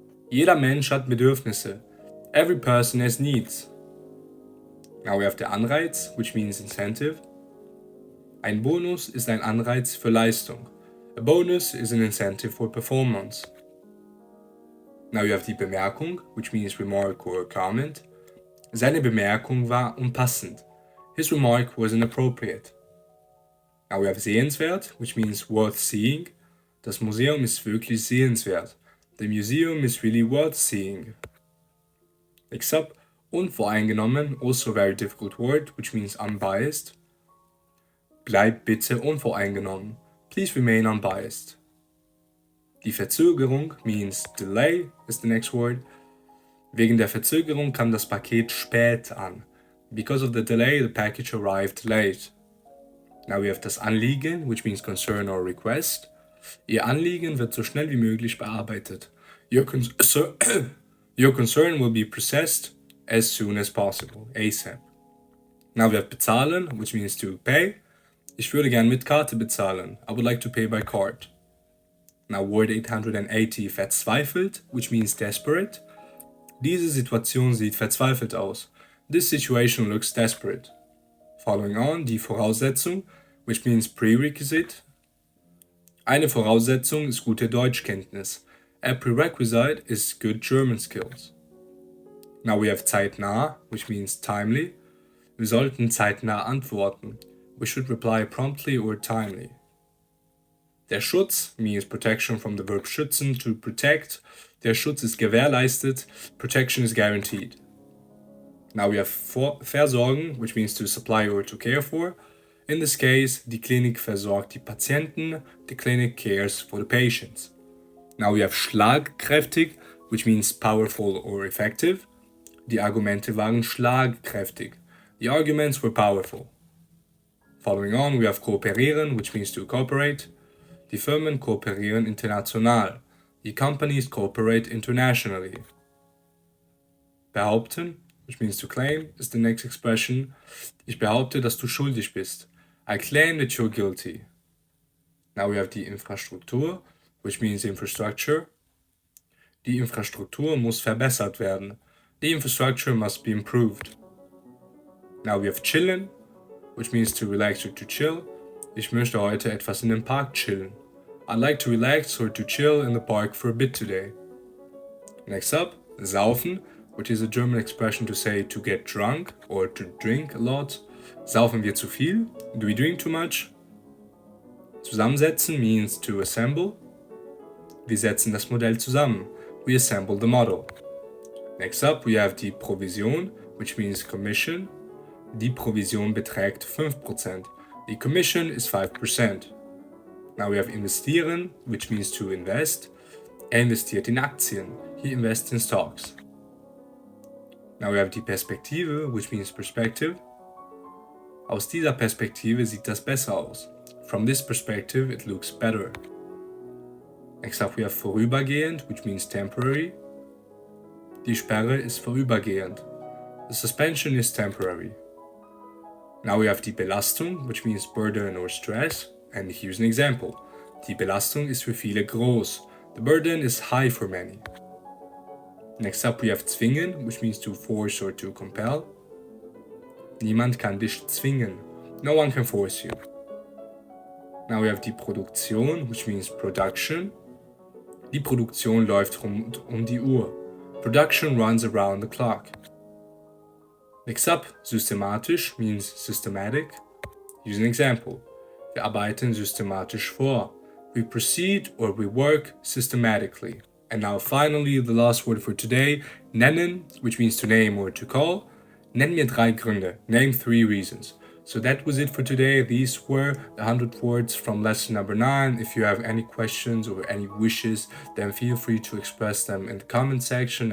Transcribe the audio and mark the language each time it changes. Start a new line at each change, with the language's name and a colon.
German: Jeder Mensch hat Bedürfnisse.
English: Every person has needs. Now we have der Anreiz, which means incentive.
German: Ein Bonus ist ein Anreiz für Leistung.
English: A bonus is an incentive for performance. Now you have die Bemerkung, which means remark or comment.
German: Seine Bemerkung war unpassend.
English: His remark was inappropriate. Now we have sehenswert, which means worth seeing.
German: Das Museum ist wirklich sehenswert.
English: The museum is really worth seeing. Next up, unvoreingenommen, also a very difficult word, which means unbiased.
German: Bleib bitte unvoreingenommen.
English: Please remain unbiased. Die Verzögerung means delay is the next word.
German: Wegen der Verzögerung kam das Paket spät an.
English: Because of the delay, the package arrived late. Now we have das Anliegen, which means concern or request.
German: Ihr Anliegen wird so schnell wie möglich bearbeitet.
English: Your concern will be processed as soon as possible, ASAP. Now we have bezahlen, which means to pay.
German: Ich würde gern mit Karte bezahlen.
English: I would like to pay by card. Now word 880, verzweifelt, which means desperate.
German: Diese Situation sieht verzweifelt aus.
English: This situation looks desperate. Following on, die Voraussetzung, which means prerequisite.
German: Eine Voraussetzung ist gute Deutschkenntnis.
English: A prerequisite is good German skills. Now we have zeitnah, which means timely.
German: Wir sollten zeitnah antworten.
English: We should reply promptly or timely. Der Schutz means protection from the verb schützen, to protect.
German: Der Schutz ist gewährleistet.
English: Protection is guaranteed. Now we have versorgen, which means to supply or to care for. In this case,
German: die Klinik versorgt die Patienten.
English: The clinic cares for the patients. Now we have schlagkräftig, which means powerful or effective.
German: Die Argumente waren schlagkräftig.
English: The arguments were powerful. Following on, we have kooperieren, which means to cooperate.
German: Die Firmen kooperieren international.
English: The companies cooperate internationally. Behaupten, which means to claim, is the next expression.
German: Ich behaupte, dass du schuldig bist.
English: I claim that you're guilty. Now we have die Infrastruktur, which means infrastructure.
German: Die Infrastruktur muss verbessert werden.
English: The infrastructure must be improved. Now we have chillen, which means to relax or to chill.
German: Ich möchte heute etwas in dem Park chillen.
English: I'd like to relax or to chill in the park for a bit today. Next up, saufen, which is a German expression to say to get drunk or to drink a lot.
German: Saufen wir zu viel?
English: Do we drink too much? Zusammensetzen means to assemble.
German: Wir setzen das Modell zusammen.
English: We assemble the model. Next up, we have die Provision, which means commission.
German: Die Provision beträgt 5%.
English: The commission is 5%. Now we have investieren, which means to invest.
German: Er investiert in Aktien.
English: He invests in stocks. Now we have die Perspektive, which means perspective.
German: Aus dieser Perspektive sieht das besser aus.
English: From this perspective, it looks better. Next up we have vorübergehend, which means temporary.
German: Die Sperre ist vorübergehend.
English: The suspension is temporary. Now we have die Belastung, which means burden or stress. And here's an example.
German: Die Belastung ist für viele groß.
English: The burden is high for many. Next up we have zwingen, which means to force or to compel.
German: Niemand kann dich zwingen.
English: No one can force you. Now we have die Produktion, which means production.
German: Die Produktion läuft rund um die Uhr.
English: Production runs around the clock. Mix up, systematisch means systematic. Use an example.
German: Wir arbeiten systematisch vor.
English: We proceed or we work systematically. And now finally, the last word for today, nennen, which means to name or to call.
German: Nenn mir 3 Gründe.
English: Name 3 reasons. So that was it for today. These were the 100 words from lesson number 9. If you have any questions or any wishes, then feel free to express them in the comment section.